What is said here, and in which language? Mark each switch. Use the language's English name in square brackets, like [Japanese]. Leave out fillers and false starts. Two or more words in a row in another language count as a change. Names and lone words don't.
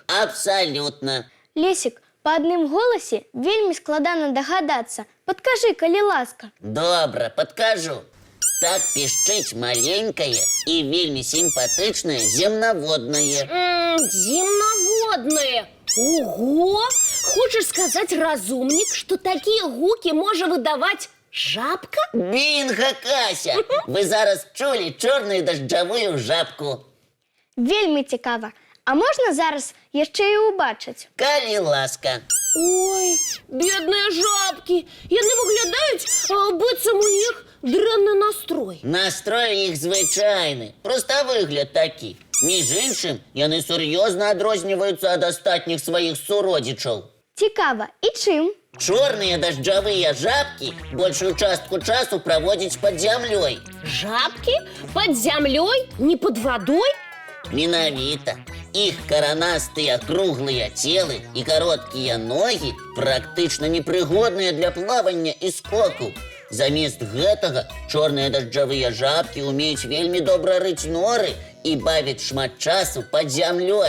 [Belarusian] Абсалютна. Лесік, па адным голасе вельмі складана дагадацца. Падкажы, калі ласка. Добра, падкажу. Так пішчыць маленькае і вельмі сімпатычнае земнаводнае. [Russian] Земноводные. Ого! Хочешь сказать, разумник, что такие [Belarusian] гуки можа выдаваць жабка? Бінга, Кася! Вы зараз чулі чорную дажджавую жабку. Вельмі цікава. А можна зараз яшчэ і ўбачыць? Калі ласка. [Russian] Ой, бедные жабки. [Belarusian] Яны выглядаюць, быццам у іх дрэнны настрой. Настрой іх звычайны, проста выгляд такі. Між іншым, яны сур'ёзна адрозніваюцца ад астатніх сваіх суродзічаў. Цікава. І чым? Чорныя дажджавыя жабкі большую частку часу праводзяць пад зямлёй. [Russian] Жабки? Под землей? Не под водой? [Belarusian] Менавіта. Іх каранастыя круглыя целы і кароткія ногі практычна непрыгодныя для плавання і скоку. Замест гэтага чорныя дажджавыя жабкі ўмеюць вельмі добра рыць норы і бавіць шмат часу пад зямлёй.